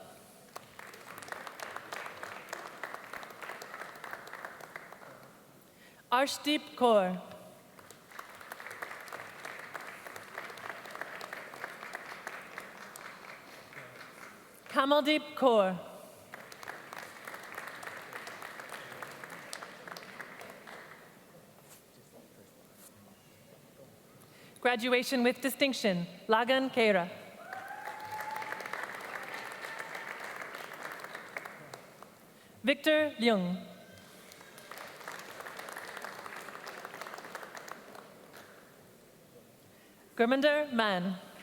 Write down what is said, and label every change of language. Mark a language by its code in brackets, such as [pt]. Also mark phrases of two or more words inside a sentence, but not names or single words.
[en] Arshdeep Kaur. Kamaldeep Kaur. Graduation with distinction, Lagan Keira. Victor Leung. Gurminder Man.